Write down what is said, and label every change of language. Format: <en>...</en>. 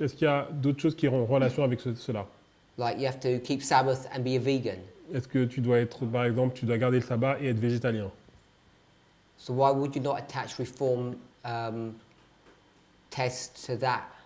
<fr>Est-ce qu'il y a d'autres choses qui ont en relation avec cela?</fr> <en>Like you have to keep Sabbath and be a vegan.</en> <fr>Est-ce que tu dois être, par exemple, tu dois garder le sabbat et être végétalien?</fr> <en>So why would you not attach reform test to that?</en>